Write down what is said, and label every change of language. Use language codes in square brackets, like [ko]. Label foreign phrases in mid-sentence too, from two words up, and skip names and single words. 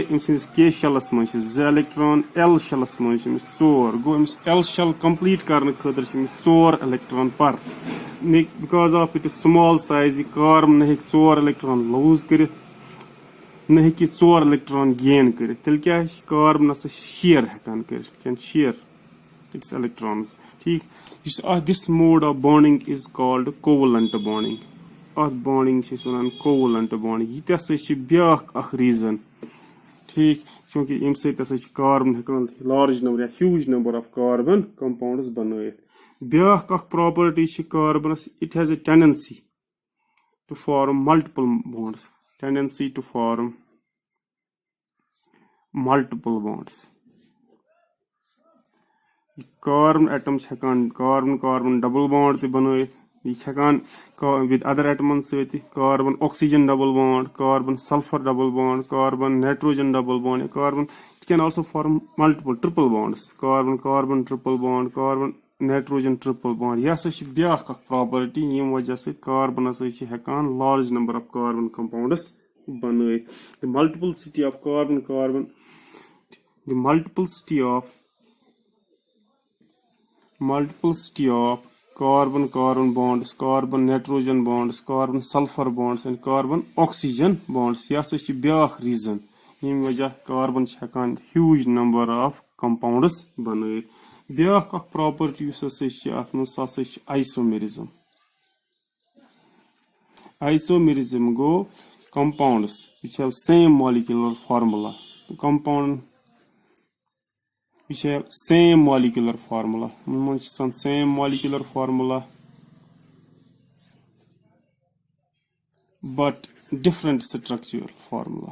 [ks] أمۍ سٕنٛدِس کے شیلس منٛز چھِ 2 electron, ایل شیلس منٛز چھِ أمِس 4. گوٚو أمِس [en] L shell complete [ks] کرنہٕ خٲطرٕ چھِ أمِس 4 electron پر. [en] because of it is small size, [ks] یہِ کاربن نہ ہیٚکہِ [en] 4 electron lose [ks] کٔرِتھ نہ ہیٚکہِ یہِ [en] 4 electron gain [ks] کٔرِتھ. تیٚلہِ کیاہ چھِ کاربن ہسا چھِ شیر ہٮ۪کان کٔرِتھ, [en] share its electrons. [ks] ٹھیٖک. [en] یُس this mode of bonding is called covalent bonding. [ks] اَتھ بانڈنگ چھِ أسۍ وَنان [en] covalent bonding. [ks] یہِ تہِ ہسا چھِ بیاکھ اکھ ریٖزن. ٹھیٖک. چوٗنکہِ ییٚمہِ سۭتۍ ہسا چھِ کاربن ہٮ۪کان [en] large number [ks] یا [en] huge number of carbon compounds [ks] بنٲیِتھ. بیاکھ اکھ پراپرٹی چھِ کاربنس, [en] it has a tendency to form multiple bonds. tendency to form multiple bonds. carbon atom [ks] چھِ ہٮ۪کان [en] carbon double bond [ks] تہِ بنٲیِتھ. یہِ چھِ ہٮ۪کان [en] with other [ks] ایٹمن سۭتۍ تہِ. [en] carbon oxygen double bond, carbon sulfur double bond, carbon nitrogen double bond, carbon it can also form multiple triple bonds. carbon triple bond, carbon nitrogen triple bond. [ks] یہِ ہسا چھِ بیاکھ اکھ پراپرٹی ییٚمہِ وجہ سۭتۍ کاربن ہسا چھِ ہٮ۪کان [en] large number of carbon compounds [ks] بنٲیِتھ. [en] multiplicity of multiplicity of carbon carbon bonds, carbon nitrogen bonds, carbon sulfur bonds and carbon oxygen bonds. Yes, is بیاکھ reason [ks] ییٚمہِ وجہ [en] carbon [ks] چھِ ہٮ۪کان [en] huge number of compounds بنٲیِتھ. [ks] بیاکھ اکھ property یُس ہسا چھِ اتھ منٛز سُہ ہسا چھِ isomerism. [en] Isomerism go compounds which have same molecular formula. Compound which have same molecular formula. Same molecular formula but different structural formula.